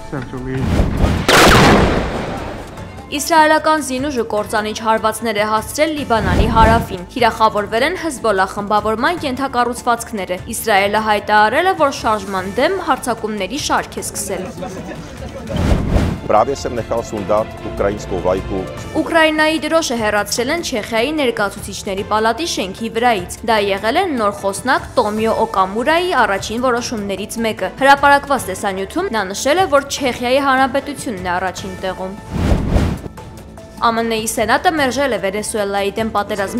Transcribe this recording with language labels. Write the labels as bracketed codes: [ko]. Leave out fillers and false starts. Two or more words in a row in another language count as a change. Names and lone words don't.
[hy] Իսրայելական զինուժը կործանիչ հարվածներ է հասցրել Լիբանանի հարավին։ Թիրախավորվել են Հեզբոլլա խմբավորման ենթակառուցվածքները։ Իսրայելը հայտարարել է, որ շարժման դեմ հարձակումների շարք է սկսել։ [cs] právě jsem nechal sundat ukrajinskou vlajku. [hy] Ուկրաինայի դրոշը հեռացրել են Չեխիայի ներկայացուցիչների պալատի շենքի վրայից։ Դա եղել է նոր խոսնակ Տոմիո Օկամուրայի առաջին որոշումներից մեկը։ Հրապարակված տեսանյութում նա նշել է, որ Չեխիայի հանրապետությունն է առաջին տեղում։ ԱՄՆ-ի Սենատը մերժել է Վենեսուելայի դեմ պատերազմի